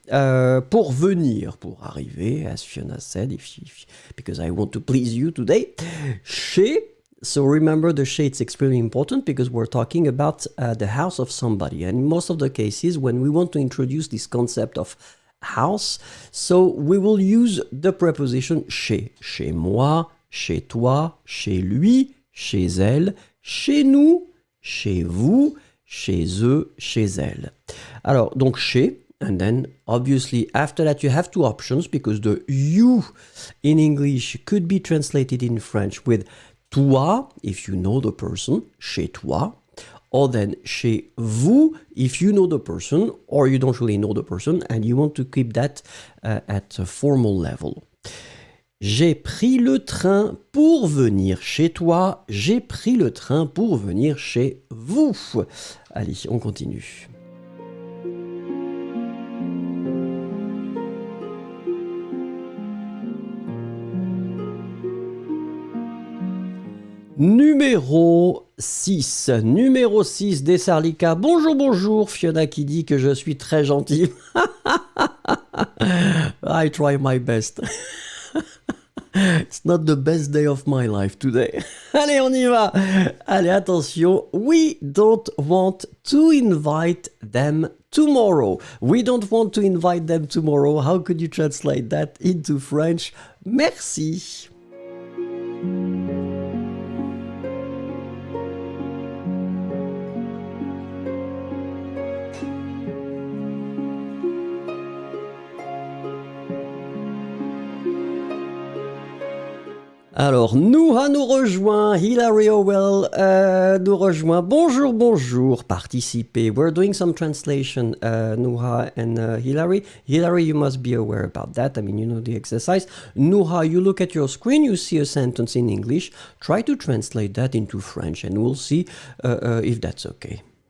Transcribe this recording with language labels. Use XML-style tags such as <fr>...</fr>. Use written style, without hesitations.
<fr>Pour venir, pour arriver,</fr> <en>as Fiona said, because I want to please you today. Chez, so remember the chez, it's extremely important because we're talking about the house of somebody. And in most of the cases, when we want to introduce this concept of house, so we will use the preposition chez.</en> <fr>Chez moi, chez toi, chez lui, chez elle, chez nous, chez vous, chez eux, chez elle.</fr> <en>Alors, donc chez, and then obviously after that you have two options because the you in English could be translated in French with toi if you know the person,</en> <fr>chez toi,</fr> <en>or then</en> <fr>chez vous</fr> <en>if you know the person or you don't really know the person and you want to keep that at a formal level.</en> <fr>J'ai pris le train pour venir chez toi. J'ai pris le train pour venir chez vous. Allez, on continue. Numéro 6. Numéro 6, Dessarlika. Bonjour, bonjour. Fiona qui dit que je suis très gentil.</fr> <en>I try my best. It's not the best day of my life today.</en> <fr>Allez, on y va. Allez, attention.</fr> <en>We don't want to invite them tomorrow. We don't want to invite them tomorrow. How could you translate that into French?</en> <fr>Merci. Alors, Nouha nous rejoint, Hilary Howell nous rejoint. Bonjour, bonjour, participez.</fr> <en>We're doing some translation, Nouha and Hilary. Hilary, you must be aware about that. I mean, you know the exercise. Nouha, you look at your screen, you see a sentence in English. Try to translate that into French and we'll see if that's okay.</en>